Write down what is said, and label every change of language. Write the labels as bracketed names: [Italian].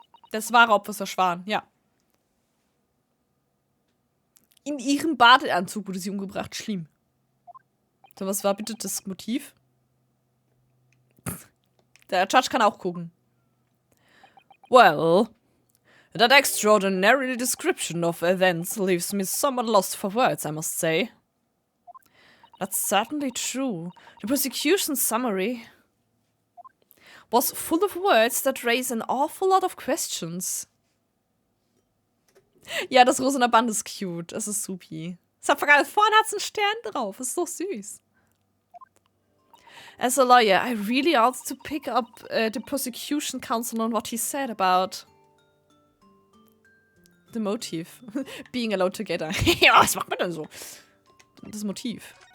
[German] Das wahre Opfer ist der Schwan, ja. In ihrem Badeanzug wurde sie umgebracht. Schlimm. So, was war bitte das Motiv? Der Judge kann auch gucken. [English] Well, that extraordinary description of events leaves me somewhat lost for words, I must say. That's certainly true. The prosecution summary was full of words that raise an awful lot of questions. [German] Ja, das rosene Band ist cute. Das ist supi. Vorne hat es einen Stern drauf. Das ist doch süß. [English] As a lawyer, I really ought to pick up the prosecution counsel on what he said about the motive. Being alone together. [German] Ja, was macht man denn so? Das Motiv.